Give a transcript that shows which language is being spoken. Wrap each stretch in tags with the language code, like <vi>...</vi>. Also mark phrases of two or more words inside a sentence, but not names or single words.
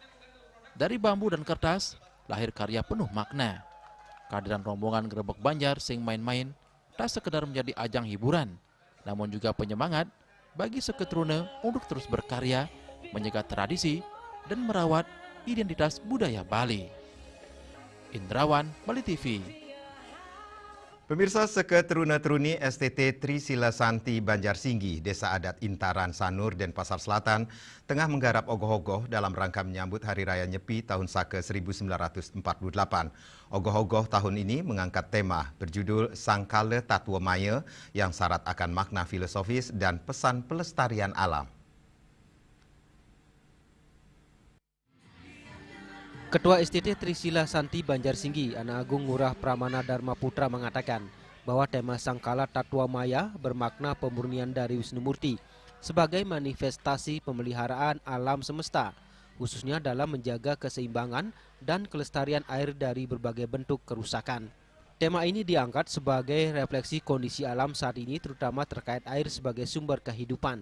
<id>Dari bambu dan kertas, lahir karya penuh makna. Kehadiran rombongan Gerebek Banjar Sing Main-Main tak sekedar menjadi ajang hiburan, namun juga penyemangat bagi Seketruna untuk terus berkarya, menjaga tradisi, dan merawat identitas budaya Bali. Indrawan, Bali TV. Pemirsa, Seketruna-Truni STT Trisila Santi Banjarsinggi, Desa Adat Intaran Sanur, Denpasar Selatan, tengah menggarap ogoh-ogoh dalam rangka menyambut Hari Raya Nyepi tahun Sake 1948. Ogoh-ogoh tahun ini mengangkat tema berjudul Sangkala Tatwa Maya yang syarat akan makna filosofis dan pesan pelestarian alam. Ketua STT Trisila Santi Banjarsinggi, Anak Agung Ngurah Pramana Dharma Putra mengatakan bahwa tema Sangkala Tatwa Maya bermakna pemurnian dari Wisnumurti sebagai manifestasi pemeliharaan alam semesta, khususnya dalam menjaga keseimbangan dan kelestarian air dari berbagai bentuk kerusakan. Tema ini diangkat sebagai refleksi kondisi alam saat ini, terutama terkait air sebagai sumber kehidupan.</id>